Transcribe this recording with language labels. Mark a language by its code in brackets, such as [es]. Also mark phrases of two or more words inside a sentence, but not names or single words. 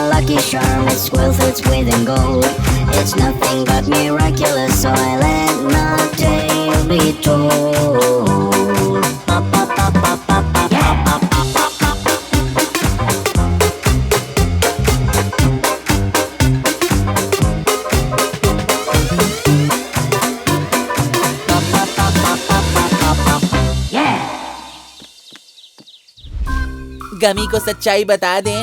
[en] Lucky Charm with squirrel fruits within gold. It's nothing but miraculous, so I let my tale be told. Pop, pop, pop, pop, pop, pop, yeah. Pop, pop, pop, pop. [hi] गमी को सच्चाई बता दें।